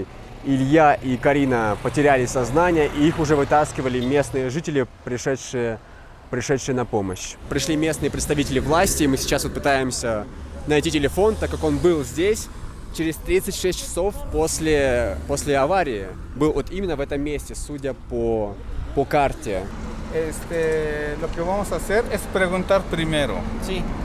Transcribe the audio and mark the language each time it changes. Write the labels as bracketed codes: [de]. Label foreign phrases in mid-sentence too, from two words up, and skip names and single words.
[ru] Илья и Карина потеряли сознание, и их уже вытаскивали местные жители, пришедшие на помощь. Пришли местные представители власти, и мы сейчас вот пытаемся найти телефон, так как он был здесь через 36 часов после аварии. Был вот именно в этом месте, судя по карте. [es] Lo que vamos a hacer es preguntar primero. Sí.